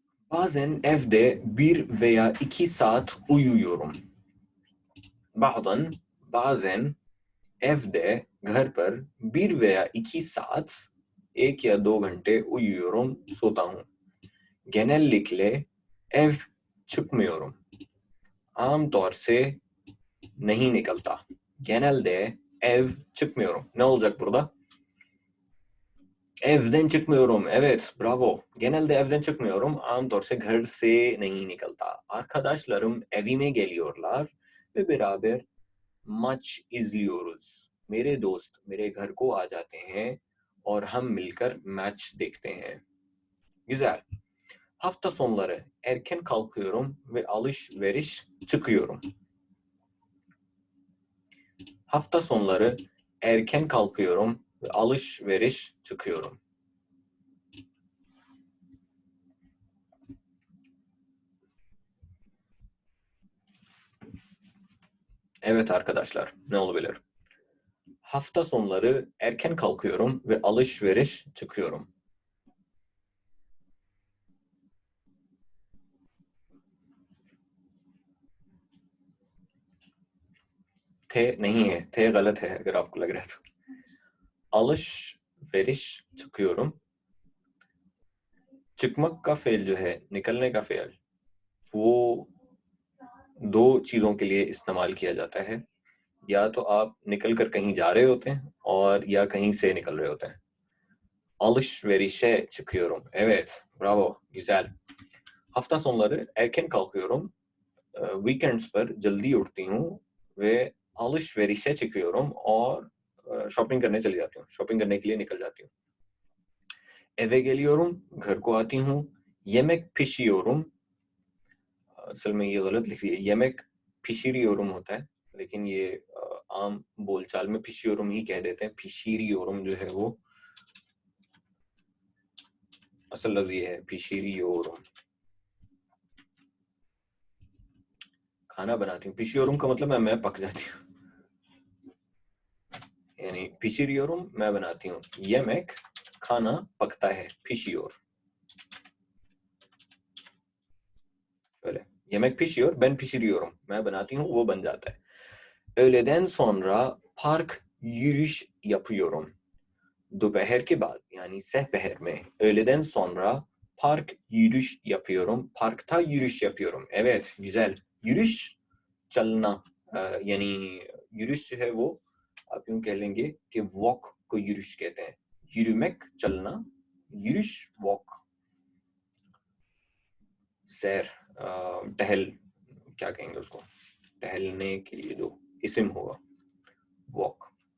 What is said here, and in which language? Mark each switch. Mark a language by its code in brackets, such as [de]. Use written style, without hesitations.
[tr] Bazen evde 1 veya 2 saat uyuyorum. bazen evde, [hi] घर पर [tr] 1 veya 2 saat, [hi] 1 या 2 घंटे [tr] uyuyorum, [hi] सोता हूँ. [tr] genellikle ev çıkmıyorum. [hi] आमतौर से नहीं निकलता. [tr] genelde Ev çıkmıyorum. Ne olacak burada? Evden çıkmıyorum. Evet, bravo. Genelde evden çıkmıyorum. [hi] आमतौर से घर से नहीं निकलता. [tr] Arkadaşlarım evime geliyorlar ve beraber maç izliyoruz. [hi] मेरे दोस्त मेरे घर को आ जाते हैं और हम मिलकर मैच देखते हैं. [tr] Güzel. Hafta sonları erken kalkıyorum ve alışveriş çıkıyorum. Hafta sonları erken kalkıyorum ve alışveriş çıkıyorum. Evet arkadaşlar, ne olabilir? Hafta sonları erken kalkıyorum ve alışveriş çıkıyorum. [hi] थे नहीं है, थे गलत है अगर आपको लग रहा है तो. [tr] alışveriş çıkıyorum. [hi] çıkmak का फेल जो है, निकलने का फेल, वो दो चीजों के लिए इस्तेमाल किया जाता है. या तो आप निकल कर कहीं जा रहे होते हैं और या कहीं से निकल रहे होते हैं. [tr] Alışverişe çıkıyorum. Evet, bravo, güzel. Hafta sonları erken kalkıyorum. [hi] Weekends पर जल्दी उठती हूँ वे [tr] alışverişe çıkıyorum [hi] और शॉपिंग करने चली जाती हूँ. शॉपिंग करने के लिए निकल जाती हूँ. [tr] eve geliyorum, [hi] घर को आती हूँ. [tr] yemek pişiriyorum. [hi] असल में ये गलत लिख दिया. [tr] yemek pişiriyorum [hi] होता है, लेकिन ये आम बोलचाल में pişiriyorum ही कह देते हैं. pişiriyorum जो है वो असल लफ्ज ये है, pişiriyorum. खाना बनाती हूँ. pişiriyorum का मतलब मैं पक जाती हूँ. यानी pişiriyorum मैं बनाती हूँ. yemek खाना पकता है. [tr] pişiyor. Öyle. Yemek pişiyor, ben pişiriyorum. [hi] मैं बनाती हूँ, वो बन जाता है. [tr] Öğleden sonra park yürüyüş yapıyorum. [hi] Dopeher ke baad yani sehpeher में. [tr] Öğleden sonra park yürüyüş yapıyorum. Parkta yürüyüş yapıyorum. Evet, güzel. [hi] Yürüyüş, चलना. यानी yürüyüş जो है वो आप यूं कह लेंगे कि वॉक को yürüyüş कहते हैं. [tr] Yürümek, चलना. yürüyüş, walk. [hi] सैर, टहल, क्या कहेंगे उसको, टहलने के लिए जो isim होगा, walk.